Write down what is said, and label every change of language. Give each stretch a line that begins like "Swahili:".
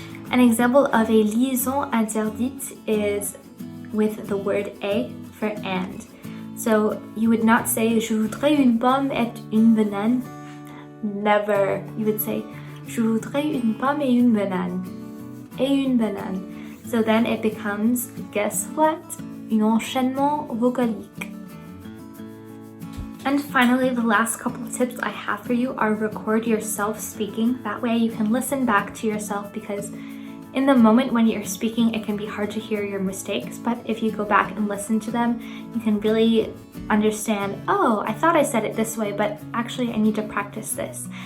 English: An example of a liaison interdite is with the word a for and. So you would not say
French: je voudrais une pomme et une banane.
English: Never. You would say
French: je voudrais une pomme et une banane. Et une banane.
English: So then it becomes, guess what?
French: Un enchaînement vocalique.
English: And finally, the last couple of tips I have for you are record yourself speaking. That way you can listen back to yourself because in the moment when you're speaking, it can be hard to hear your mistakes. But if you go back and listen to them, you can really understand, oh, I thought I said it this way, but actually I need to practice this.